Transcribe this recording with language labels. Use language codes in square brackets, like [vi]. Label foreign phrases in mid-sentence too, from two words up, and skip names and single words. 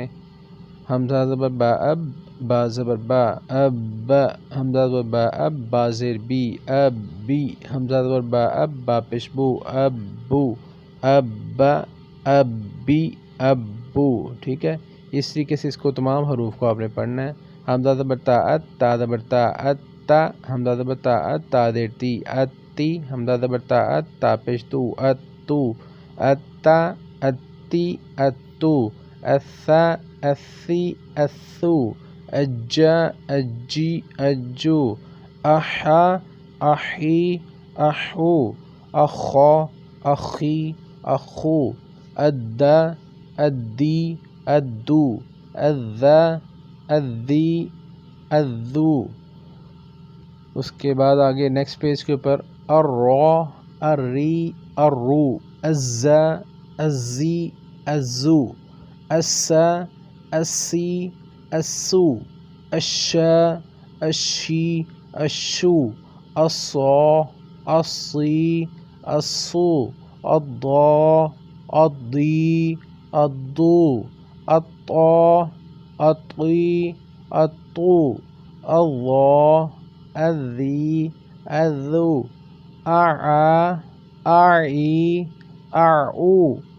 [ur] حمزہ زبر با اب، با زبر با، اب با، حمزہ زبر با اب، با زیر بی، اب بی، حمزہ زبر با اب، با پیش بو، اب بو، اب با، اب بی، اب بو، ٹھیک ہے۔ اس طریقے سے اس کو تمام حروف کو آپ نے پڑھنا ہے۔ حمزہ زبر تا ات، تا زبر تا ات، تا، حمزہ زبر تا ات، تا زیر تی، ات تی، حمزہ زبر تا ات، تا پیش تو، ات تو، اتا، اتی، اتو، اثا، اسی، اسو، اجا، اجی، اجو، احا، احی، احو، اخا، اخی، اخو، ادا، ادی، ادو، اذا، اذی، اذو۔ اس کے بعد آگے [en] next page [ur] کے اوپر الرا، الری، الرو، الزا، الزی، الزو، السا، السی، السو، الشا، الشی، الشو، الصا، الصی، الصو، الضا، الضی، الضو، الطا، الطی، الطو، الضا، الذی، الذو، اعا، اعی، اعو،